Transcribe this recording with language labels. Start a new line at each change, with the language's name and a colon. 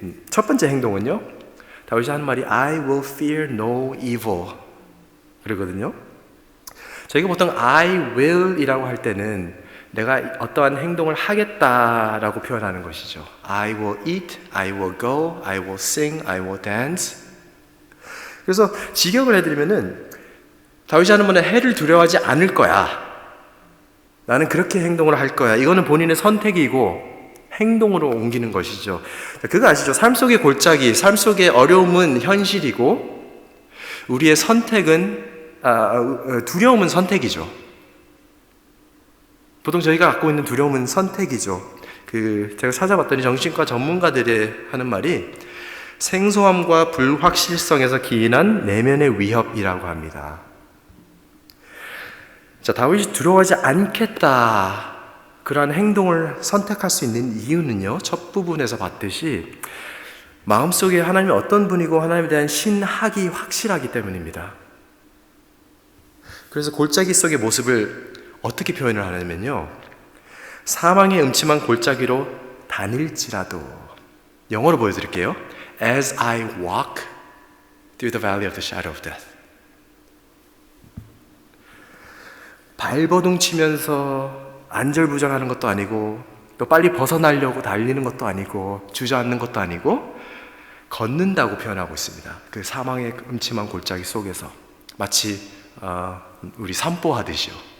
Korean: 첫 번째 행동은요, 다윗이 하는 말이
English: I will fear no evil
Korean: 그러거든요. 저희가 보통
English: I will
Korean: 이라고 할 때는 내가 어떠한 행동을 하겠다라고 표현하는 것이죠.
English: I will eat, I will go, I will sing, I will dance.
Korean: 그래서 직역을 해드리면은 다윗이 하는 말은 해를 두려워하지 않을 거야. 나는 그렇게 행동을 할 거야. 이거는 본인의 선택이고 행동으로 옮기는 것이죠. 그거 아시죠? 삶 속의 골짜기, 삶 속의 어려움은 현실이고 우리의 선택은 두려움은 선택이죠. 보통 저희가 갖고 있는 두려움은 선택이죠. 제가 찾아봤더니 정신과 전문가들이 하는 말이 생소함과 불확실성에서 기인한 내면의 위협이라고 합니다. 자, 다윗이 두려워하지 않겠다. 그러한 행동을 선택할 수 있는 이유는요, 첫 부분에서 봤듯이 마음속에 하나님이 어떤 분이고 하나님에 대한 신학이 확실하기 때문입니다. 그래서 골짜기 속의 모습을 어떻게 표현을 하냐면요, 사망의 음침한 골짜기로 다닐지라도, 영어로 보여드릴게요.
English: As I walk through the valley of the shadow of death.
Korean: 발버둥 치면서 안절부절하는 것도 아니고 또 빨리 벗어나려고 달리는 것도 아니고 주저앉는 것도 아니고 걷는다고 표현하고 있습니다. 그 사망의 음침한 골짜기 속에서 마치 우리 산보하듯이요.